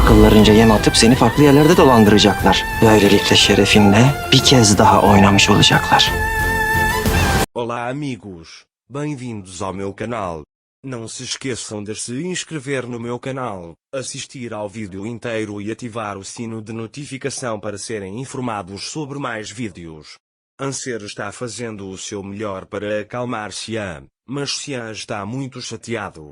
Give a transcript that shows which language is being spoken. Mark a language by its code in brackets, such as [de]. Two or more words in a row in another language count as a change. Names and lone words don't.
[tr] akıllarınca yem atıp seni farklı yerlerde dolandıracaklar. Böylelikle şerefinle bir kez daha oynamış olacaklar. [pt] Olá amigos, bem-vindos ao meu canal. Não se esqueçam de se inscrever no meu canal, assistir ao vídeo inteiro e ativar o sino de notificação para serem informados sobre mais vídeos. Anser está fazendo o seu melhor para acalmar Xian, mas Xian está muito chateado.